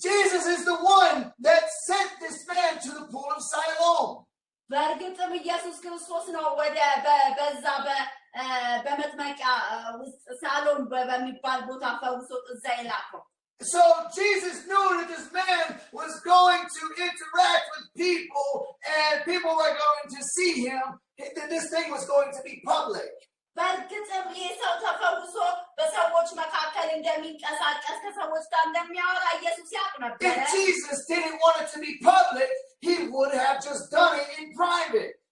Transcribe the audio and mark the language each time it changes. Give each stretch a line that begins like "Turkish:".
English: Jesus is the one that sent this man to the pool of Siloam.
Amharic: በእርግጥም ኢየሱስ ክርስቶስ ነው ወደ በዛ በመጥመቂያ ውስጥ ሳሎን በሚባል ቦታ ፈውሶት እዛ የላከው።
English: So Jesus knew that this man was going to interact with people and people were going to see him. That this thing was going to be public.
Amharic: በእርግጥም ይህ ሰው ተፈውሶ በሰዎች መካከል እንደሚንቀሳቀስ ከሰዎች ጋር እንደሚያወራ ኢየሱስ ያውቅ ነበር።
English: If Jesus didn't want it to be public, he would have just done it in private.